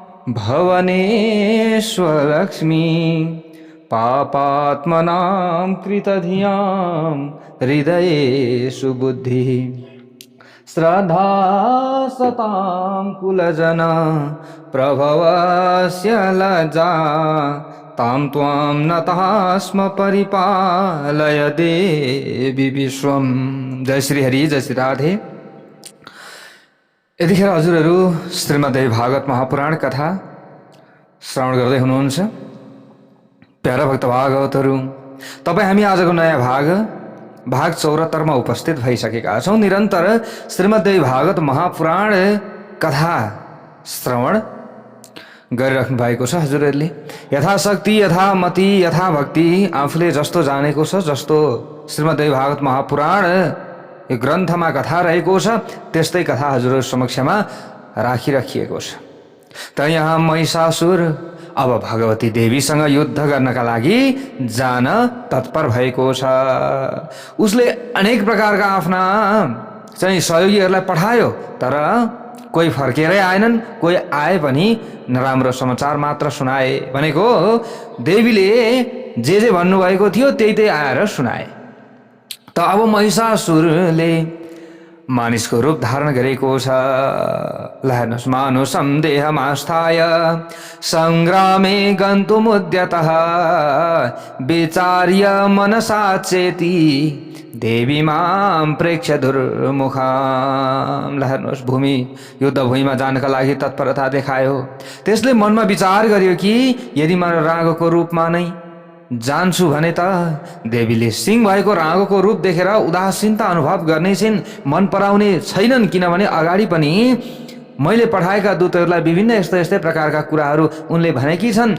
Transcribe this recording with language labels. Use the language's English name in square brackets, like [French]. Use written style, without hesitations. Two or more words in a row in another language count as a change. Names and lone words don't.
[Sanskrit] भवनेश्वरलक्ष्मी पापात्मनां कृतधियां हृदयेषु बुद्धिः श्रद्धा सतां कुलजना प्रभवस्य लज्जा तां त्वां नतः स्म परिपालय देवी विश्वम। [Nepali] जय श्री हरि, जय श्री राधे। यतिखेर हजुरहरू श्रीमद्देवी भागवत महापुराण कथा श्रवण गर्दै हुनुहुन्छ। प्यारा भक्त भागवतहरू, तपाईँ हामी आजको नयाँ भाग 74 मा उपस्थित भइसकेका छौँ। निरन्तर श्रीमद्देवी भागवत महापुराण कथा श्रवण गरिराख्नु भएको छ हजुरहरूले। यथाशक्ति, यथामति, यथा भक्ति आफूले जस्तो जानेको छ, जस्तो श्रीमद्देवी भागवत महापुराण यो ग्रन्थमा कथा रहेको छ त्यस्तै कथा हजुरहरू समक्षमा राखिराखिएको छ। त यहाँ महिषासुर अब भगवती देवीसँग युद्ध गर्नका लागि जान तत्पर भएको छ। उसले अनेक प्रकारका आफ्ना चाहिँ सहयोगीहरूलाई पठायो, तर कोही फर्केरै आएनन्। कोही आए पनि नराम्रो समाचार मात्र सुनाए। भनेको देवीले जे भन्नुभएको थियो त्यही आएर सुनाए। त अब महिषासुरले मानिसको रूप धारण गरेको छ। ल हेर्नुहोस्, [Sanskrit] मानुषं देहमास्थाय सङ्ग्रामे गन्तुमुद्यतः विचार्य मनसा चेति देवी मां प्रेक्ष्य दुर्मुखां। [Nepali] ल हेर्नुहोस्, युद्ध भूमिमा जानका लागि तत्परता देखायो। त्यसले मनमा विचार गर्यो कि यदि म रागको रूपमा नै जान्छु भने त देवीले सिंह भएको रागको रूप देखेर उदासीनता अनुभव गर्ने छिन्, मन पराउने छैनन्। किनभने अगाडि पनि मैले पठाएका दूतहरूलाई विभिन्न यस्तै प्रकारका कुराहरू उनले भनेकी छन्।